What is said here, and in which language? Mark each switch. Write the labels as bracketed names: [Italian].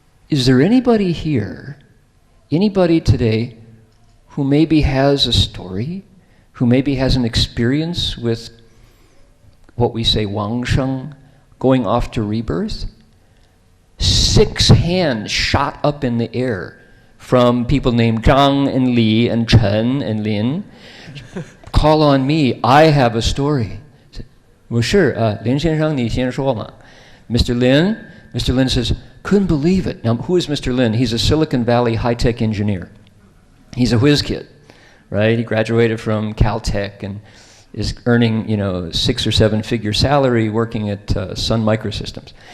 [English] Is there anybody here, anybody today, who maybe has a story, who maybe has an experience with what we say Wangsheng, going off to rebirth? 6 hands shot up in the air from people named Zhang and Li and Chen and Lin. Call on me, I have a story. [Chinese] 我是, Lin 先生, 你先说嘛. [English] Mr. Lin says, couldn't believe it. Now, who is Mr. Lin? He's a Silicon Valley high-tech engineer. He's a whiz kid, right? He graduated from Caltech and is earning, 6 or 7 figure salary working at Sun Microsystems.